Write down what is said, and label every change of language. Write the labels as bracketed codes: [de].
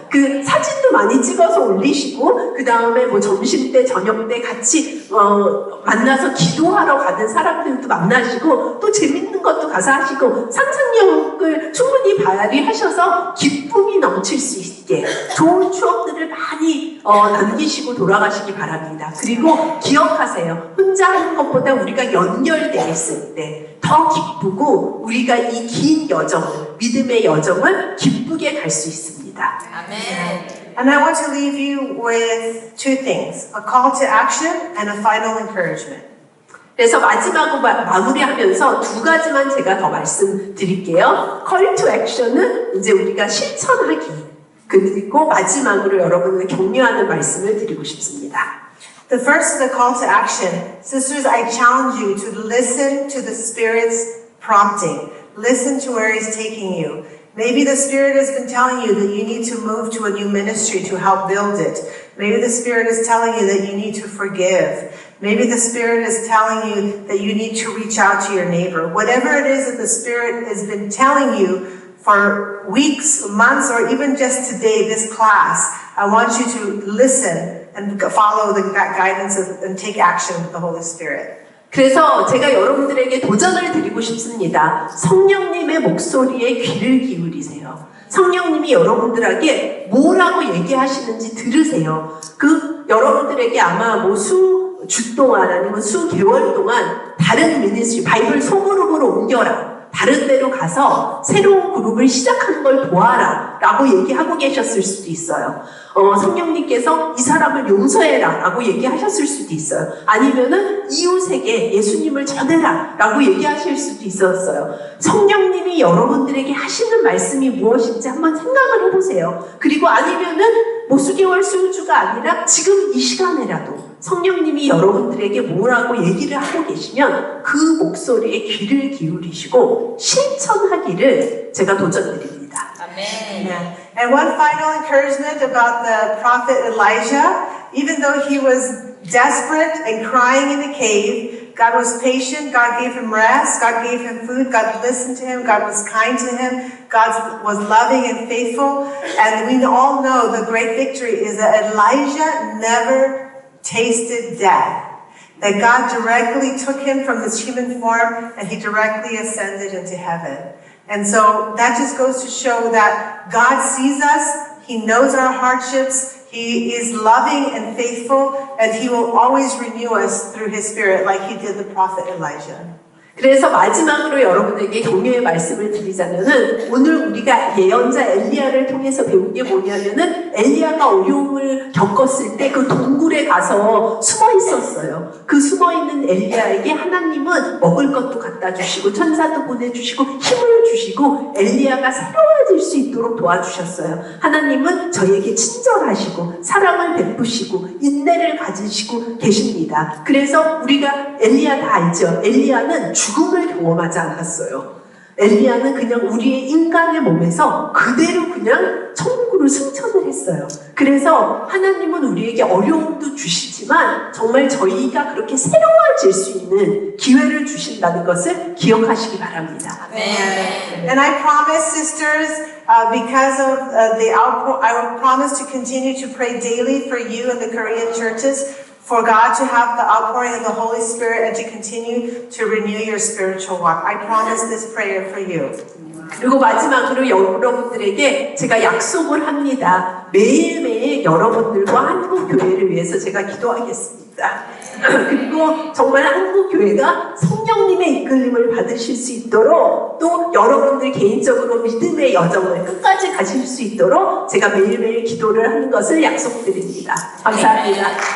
[ko] 그 사진도 많이 찍어서 올리시고 그 다음에 뭐 점심 때 저녁 때 같이 만나서 기도하러 가는 사람들도 만나시고 또 재밌는 것도 가서 하시고 상상력을 충분히 발휘하셔서 기쁨이 넘칠 수 있게 좋은 추억들을 많이 남기시고 돌아가시기 바랍니다. 그리고 기억하세요. 혼자 하는 것보다 우리가 연결되어 있을 때 더 기쁘고 우리가 이 긴 여정을, 믿음의 여정을 기쁘게 갈 수 있습니다. 아멘. [en] And I want to leave you with two things, a call to action and a final encouragement. [ko] 그래서 마지막으로 마무리하면서 두 가지만 제가 더 말씀드릴게요. Call to action은 이제 우리가 실천하기, 그리고 마지막으로 여러분을 격려하는 말씀을 드리고 싶습니다. [en] The first is a call to action. Sisters, I challenge you to listen to the Spirit's prompting. Listen to where He's taking you. Maybe the Spirit has been telling you that you need to move to a new ministry to help build it. Maybe the Spirit is telling you that you need to forgive. Maybe the Spirit is telling you that you need to reach out to your neighbor. Whatever it is that the Spirit has been telling you for weeks, months, or even just today, this class, I want you to listen and follow the guidance and take action with the Holy Spirit. [ko] 그래서 제가 여러분들에게 도전을 드리고 싶습니다. 성령님의 목소리에 귀를 기울이세요. 성령님이 여러분들에게 뭐라고 얘기하시는지 들으세요. 여러분들에게 아마 뭐 주 동안 아니면 수개월 동안 다른 미니스트리, 바이블 소그룹으로 옮겨라. 다른 데로 가서 새로운 그룹을 시작하는 걸 도와라 라고 얘기하고 계셨을 수도 있어요. 성령님께서 이 사람을 용서해라 라고 얘기하셨을 수도 있어요. 아니면은 이웃에게 예수님을 전해라 라고 얘기하실 수도 있었어요. 성령님이 여러분들에게 하시는 말씀이 무엇인지 한번 생각을 해보세요. 그리고 아니면은 뭐 수개월 수주가 아니라 지금 이 시간에라도 성령님이 여러분들에게 뭐라고 얘기를 하고 계시면 그 목소리에 귀를 기울이시고 실천하기를 제가 도전드립니다. 아멘. [en] Yeah. And one final encouragement about the prophet Elijah, even though he was desperate and crying in the cave, God was patient, God gave him rest, God gave him food, God listened to him, God was kind to him, God was loving and faithful. And we all know the great victory is that Elijah never tasted death. That God directly took him from this human form and he directly ascended into heaven. And so that just goes to show that God sees us, He knows our hardships, He is loving and faithful, and He will always renew us through His Spirit like He did the prophet Elijah. [ko] 그래서 마지막으로 여러분에게 격려의 말씀을 드리자면은 오늘 우리가 예언자 엘리야를 통해서 배운 게 뭐냐면은 엘리야가 어려움을 겪었을 때 그 동굴에 가서 숨어 있었어요. 그 숨어 있는 엘리야에게 하나님은 먹을 것도 갖다 주시고 천사도 보내주시고 힘을 주시고 엘리야가 새로워질 수 있도록 도와주셨어요. 하나님은 저에게 친절하시고 사랑을 베푸시고 인내를 가지시고 계십니다. 그래서 우리가 엘리야 다 알죠? 엘리야는 죽음을 경험하지 않았어요. 엘리야는 그냥 우리의 인간의 몸에서 그대로 그냥 천국으로 승천을 했어요. 그래서 하나님은 우리에게 어려움도 주시지만 정말 저희가 그렇게 새로워질 수 있는 기회를 주신다는 것을 기억하시기 바랍니다. 아멘. [en] And I promise, sisters, because of the outpour, I will promise to continue to pray daily for you and the Korean churches, for God to have the outpouring of the Holy Spirit and to continue to renew your spiritual walk. I promise this prayer for you. [ko] 그리고 마지막으로 여러분들에게 제가 약속을 합니다. 매일매일 여러분들과 한국교회를 위해서 제가 기도하겠습니다. 그리고 정말 한국교회가 성령님의 이끌림을 받으실 수 있도록 또 여러분들 개인적으로 믿음의 여정을 끝까지 가실 수 있도록 제가 매일매일 기도를 하는 것을 약속드립니다. 감사합니다.